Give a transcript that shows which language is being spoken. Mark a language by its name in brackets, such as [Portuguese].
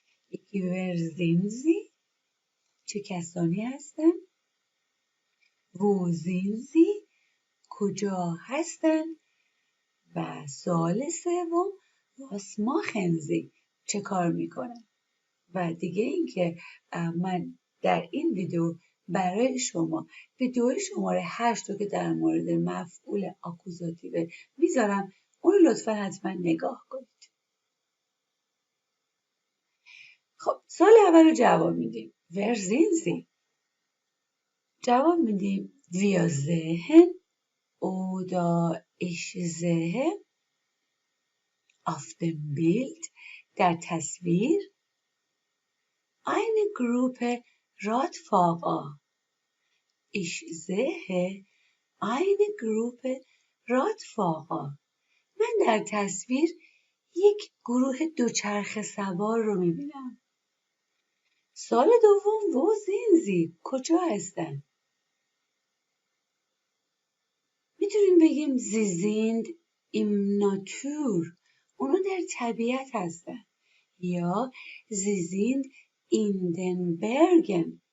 [Persian] یکی ورزینزی، چه کسانی هستن؟ ووزینزی، کجا هستن؟ و سوال سوم واسماخنزی، چه کار میکنن؟ و دیگه اینکه من در این ویدیو برای شما ویدیو شماره 8 رو که در مورد مفعول آکوزاتیو میذارم، اون رو لطفا حتما نگاه کنید. خب سوال اول رو جواب میدیم. ورزینزی. جواب میدیم [German] wir sehen oder ich sehe auf dem Bild، [Persian] در تصویر، [German] eine Gruppe Radfahrer. Ich sehe eine Gruppe Radfahrer. [Persian] من در تصویر یک گروه دوچرخه سوار رو میبینم. سال دوم [German] wo sind sie؟ [Persian] کجا هستن؟ میتونیم بگیم [German] sie sind im Natur. [Persian] اونا در طبیعت هستن. [German] یا sie sind in den Bergen.